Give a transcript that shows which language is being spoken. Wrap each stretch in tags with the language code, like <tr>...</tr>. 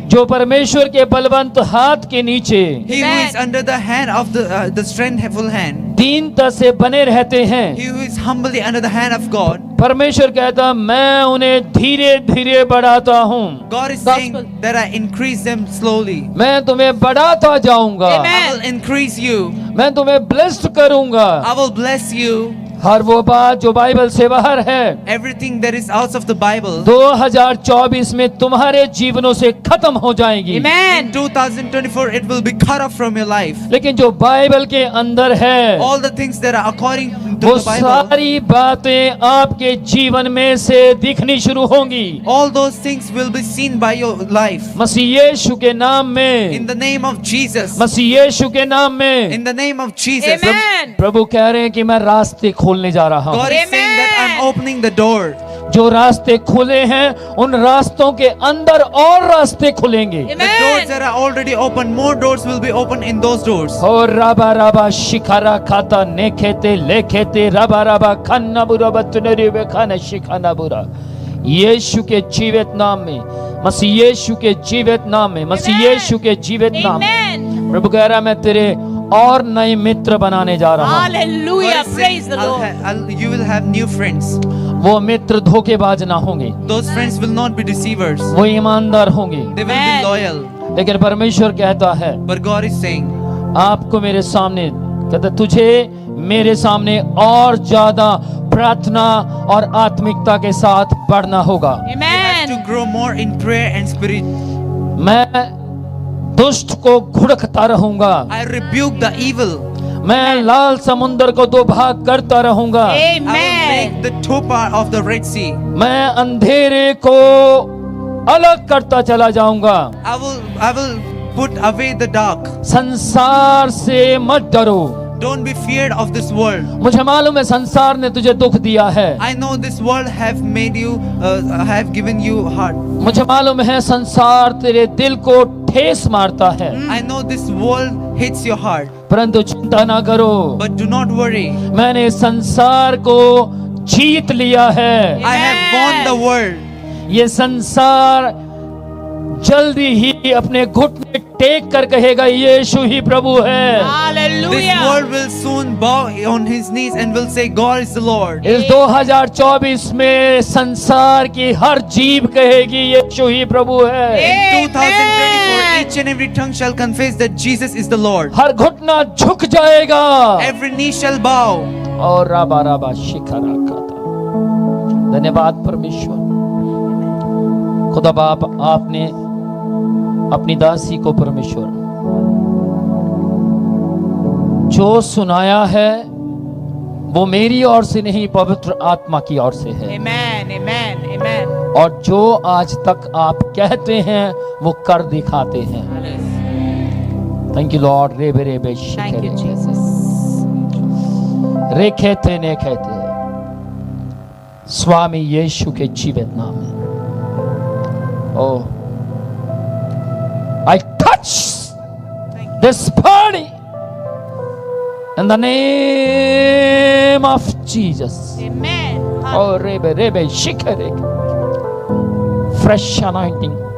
<hi>जो परमेश्वर के बलवंत हाथ के नीचे</hi> <en>He who is under the hand of the strengthful hand.</en> <hi>दीनता से बने रहते हैं,</hi> <en>He who is humbly under the hand of God.</en> <hi>परमेश्वर कहता मैं उन्हें धीरे धीरे बढ़ाता हूँ।</hi> <en>God is Gospel. saying that I increase them slowly.</en> <hi>मैं तुम्हें बढ़ाता जाऊंगा।</hi> <en>Amen. I will increase you.</en> <hi>मैं तुम्हें ब्लेस्ड करूंगा।</hi> <en>I will bless you.</en> <hi>हर वो बात जो बाइबल से बाहर है,</hi> <en>Everything that is out of the Bible.</en> <hi>2024 में तुम्हारे जीवनों से खत्म हो जाएगी।</hi> <en>In Amen. 2024, it will be cut off from your life.</en> <hi>लेकिन जो बाइबल के अंदर है,</hi> <en>All the things that are according to</en> <hi>वो</hi> <en>the Bible,</en> <hi>सारी बातें आपके जीवन में से दिखनी शुरू होंगी।</hi> <en>all those things will be seen by your life.</en> <hi>मसीह यीशु के नाम में,</hi> <en>In the name of Jesus.</en> <hi>मसीह यीशु के नाम में</hi> <en>In the name of Jesus. Amen.</en> <hi>प्रभु कह रहे हैं कि मैं रास्ते खोलने जा रहा हूँ।</hi> <en>God is saying that I'm opening the door.</en> <hi>जो रास्ते खुले हैं उन रास्तों के अंदर और रास्ते खुलेंगे।</hi> <en>The doors that are already open, more doors will be open in those doors. और राबा राबा शिखारा खाता नेखेते लेखेते राबा राबा खाना बुरा बतनरी वे खाना शिखाना बुरा।</en> <hi>यीशु के जीवित नाम में, मसीह यीशु के जीवित नाम में, मसीह यीशु के जीवित नाम में</hi> <en>Amen.</en> <hi>प्रभु कह रहा है मैं तेरे और नए मित्र बनाने जा रहा हूँ।</hi> <en>God Hallelujah. is Praise saying, the Lord. you will have new friends.</en> <hi>वो मित्र धोखेबाज ना होंगे,</hi> <en>Those friends will not be deceivers.</en> <hi>वो ईमानदार होंगे।</hi> <en>They will be Amen. loyal.</en> <hi>लेकिन परमेश्वर कहता है</hi> <en>But God is saying,</en> <hi>आपको मेरे सामने, कहता तुझे मेरे सामने और ज्यादा प्रार्थना और आत्मिकता के साथ बढ़ना होगा।</hi> <en>to Amen. grow more in prayer and spirit.</en> <hi>मैं दुष्ट को घुड़कता रहूंगा,</hi> <en>I rebuke the evil.</en> <hi>मैं लाल समुंदर को दो भाग करता रहूंगा,</hi> <en>I will Amen. make the two part of the Red Sea.</en> <hi>मैं अंधेरे को अलग करता चला जाऊंगा।</hi> <en>I will put away the dark.</en> <hi>संसार से मत डरो।</hi> <en>Don't be feared of this world.</en> <hi>मुझे मालूम है संसार ने तुझे दुख दिया है,</hi> <en>I know this world have made you, have given you heart.</en> <hi>मुझे मालूम है संसार तेरे दिल को ठेस मारता है,</hi> <en>I know this world hits your heart.</en> <hi>परंतु चिंता ना करो,</hi> <en>But do not worry.</en> <hi>मैंने संसार को जीत लिया है।</hi> <en>I have won the world.</en> <hi>ये संसार जल्दी ही अपने घुटने टेक कर कहेगा यीशु ही प्रभु है।</hi> <en>This Hallelujah. world will soon bow on his knees and will say, God is the Lord.</en> <hi>इस 2024 में संसार की हर जीभ कहेगी यीशु ही प्रभु है।</hi> <en>In 2024, Amen. each and every tongue shall confess that Jesus is the Lord.</en> <hi>हर घुटना झुक जाएगा।</hi> <en>Every knee shall bow. और राबा राबा शिखरा खाता।</en> <hi>धन्यवाद परमेश्वर। खुदा बाप आपने अपनी दासी को परमेश्वर जो सुनाया है वो मेरी ओर से नहीं पवित्र आत्मा की ओर से है,</hi> <en>Amen. Amen. Amen.</en> <hi>और जो आज तक आप कहते हैं वो कर दिखाते हैं।</hi> <en>Thank you lord. रेबे रेबे Thank you, Jesus. रेखेते ने</en> <hi>कहते स्वामी यीशु के जीवित नाम में।</hi> <en>Oh, I touch this body in the name of Jesus. Amen. Oh, rebe rebe shikere, fresh anointing.</en>